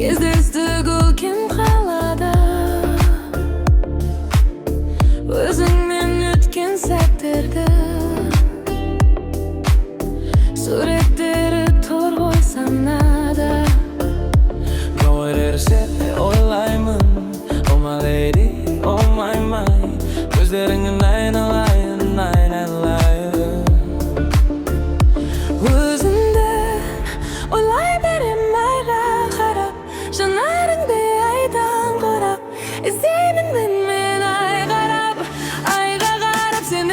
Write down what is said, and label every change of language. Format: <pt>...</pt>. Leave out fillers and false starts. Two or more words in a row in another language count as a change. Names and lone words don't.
<kk>бізді көркем қалада, өзіңмен өткен сәттерді суреттері тұр ғой санада. Көрерсе ойлаймын,</kk> <en>oh my lady, oh my my,</en> <kk>көздеріңнен айналайын, айналайын. Өзіңді ойлай берем айға қарап, жанарыңды айдан құрап, іздеймін мен ай қарап, айға қарап сені.</kk>